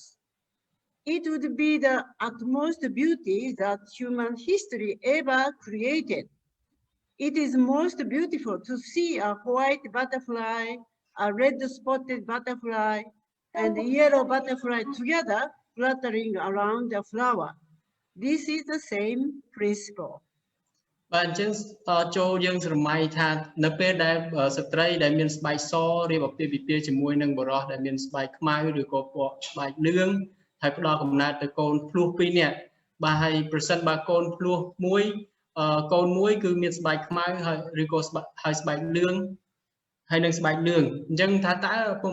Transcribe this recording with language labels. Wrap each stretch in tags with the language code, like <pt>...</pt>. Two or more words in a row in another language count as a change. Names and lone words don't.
<en>It would be the utmost beauty that human history ever created. It is most beautiful to see a white butterfly, a red spotted butterfly, and a yellow butterfly together fluttering around the flower. This is the same principle.</en> <km>បាទអញ្ចឹងចូលយើងស្រមៃថានៅពេលដែលស្ត្រីដែលមានស្បែកសរៀបអាពាហ៍ពិពាហ៍ជាមួយនឹងបុរសដែលមានស្បែកខ្មៅឬក៏ពណ៌ស្បែ កលឿងហើយផ្ដល់កំណើតទៅកូនភ្លោះ2នាក់បាទហើយប្រសិនបើកូនភ្លោះមួយកូនមួយគឺមានស្បែកខ្មៅហើយឬក៏ហើយស្បែកលឿងហើយនឹងស្បែកលឿងអញ្ចឹងថាតើពុ</km>